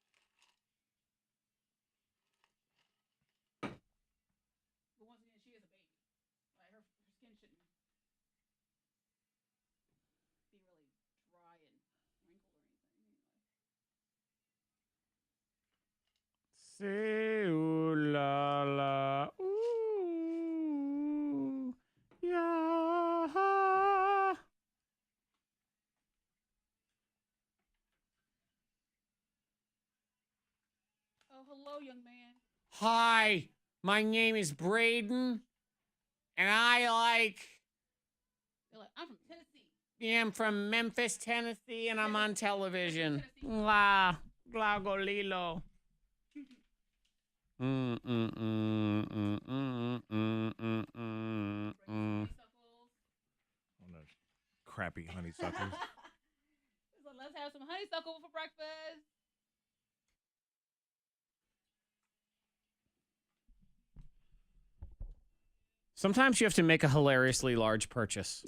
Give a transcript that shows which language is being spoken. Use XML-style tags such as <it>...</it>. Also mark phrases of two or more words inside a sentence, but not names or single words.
<en>But once again, she is a baby. Like her skin shouldn't be really dry and wrinkled or anything. Say ooh la la, ooh, yeah. Oh, hello, young man. Hi, my name is Braden, and I like. You're like, I'm from Tennessee. Yeah, I'm from Memphis, Tennessee, and I'm on television. La, glagolilo. Honeysuckles. On those crappy honeysuckles. So let's have some honeysuckle for breakfast. Sometimes you have to make a hilariously large purchase.</en>